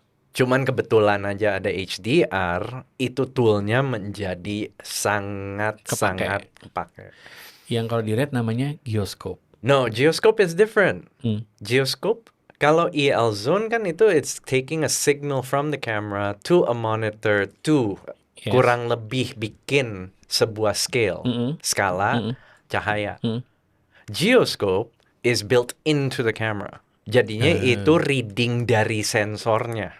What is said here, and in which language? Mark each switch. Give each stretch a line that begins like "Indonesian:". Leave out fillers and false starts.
Indonesian: Cuman kebetulan aja ada HDR, itu toolnya menjadi sangat kepake. Yang kalau di red namanya Geoscope.
English: No, Geoscope is different. Geoscope,
Indonesian: kalau EL zone kan itu
English: it's taking a signal from the camera to a monitor to
Indonesian: kurang lebih bikin sebuah skala cahaya.
English: Geoscope is built into the camera.
Indonesian: Jadinya itu reading dari sensornya.